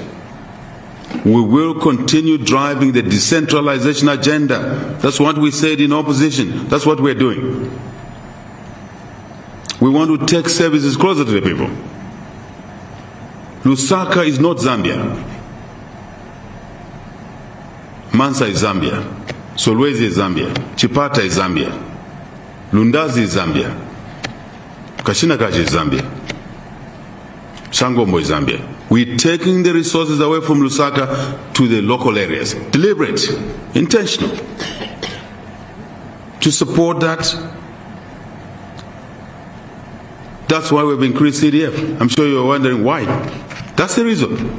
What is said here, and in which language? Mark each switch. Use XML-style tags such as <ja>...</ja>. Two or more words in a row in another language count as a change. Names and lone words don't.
<en>We will continue driving the decentralization agenda. That's what we said in opposition. That's what we're doing. We want to take services closer to the people. Lusaka is not Zambia. Mansa is Zambia. Solwezi is Zambia. Chipata is Zambia. Lundazi is Zambia. Kashinakachi is Zambia. Shangombo is Zambia. We're taking the resources away from Lusaka to the local areas. Deliberate, intentional. To support that, that's why we've increased CDF. I'm sure you're wondering why. That's the reason.</en>